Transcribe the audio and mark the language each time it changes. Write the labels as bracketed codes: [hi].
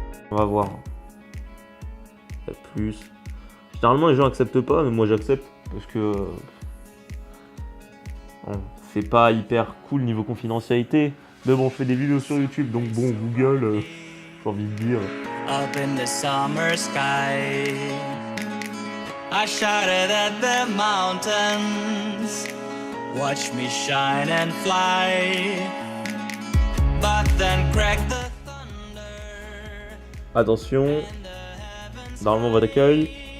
[fr] On va voir. Il y a plus. Généralement les gens acceptent pas, mais moi j'accepte parce que bon, c'est pas hyper cool niveau confidentialité. Mais bon, je fais des vidéos sur YouTube, donc bon, Google, j'ai envie de dire. [en] Up in the summer sky, I shouted at the mountains, watch me shine and fly, but then cracked the thunder. [fr] Attention, normalement votre accueil.